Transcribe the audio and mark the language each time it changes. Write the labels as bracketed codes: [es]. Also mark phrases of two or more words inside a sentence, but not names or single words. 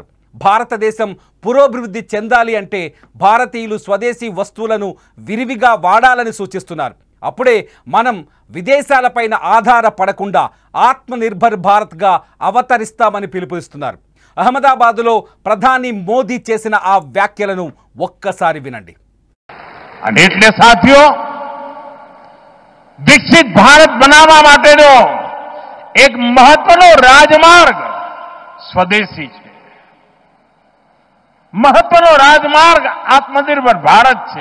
[te] భారతదేశం పురోభివృద్ధి చెందాలి అంటే భారతీయులు స్వదేశీ వస్తువులను విరివిగా వాడాలని సూచిస్తున్నారు. అప్పుడే మనం విదేశాలపైన ఆధారపడకుండా ఆత్మనిర్భర్ భారత్గా అవతరిస్తామని పిలుపునిస్తున్నారు. అహ్మదాబాద్లో ప్రధాని మోదీ చేసిన ఆ వ్యాఖ్యలను ఒక్కసారి వినండి. [gu] એટલે સાથીઓ, વિકસિત ભારત બનાવવા માટેનો એક મહત્વનો રાજમાર્ગ સ્વદેશી છે. મહત્વનો રાજમાર્ગ આત્મનિર્ભર ભારત છે.